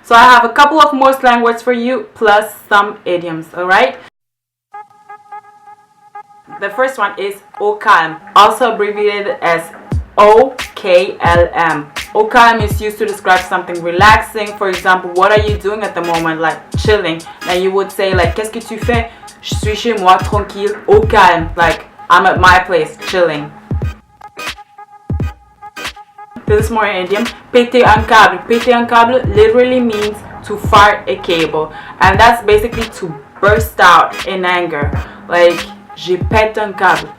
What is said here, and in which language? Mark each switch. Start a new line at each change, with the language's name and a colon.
English: So I have a couple of more slang words for you plus some idioms, alright? The first one is
French: au calme,
English: also abbreviated as OKLM.
French: Au calme
English: is used to describe something relaxing. For example, what are you doing at the moment? Like chilling. And you would say like,
French: qu'est-ce que tu fais? Je suis chez moi tranquille, au calme.
English: Like, I'm at my place, chilling. This is more idiom.
French: Péter un câble. Péter un câble
English: literally means to fart a cable. And that's basically to burst out in anger. Like,
French: j'ai pété un câble.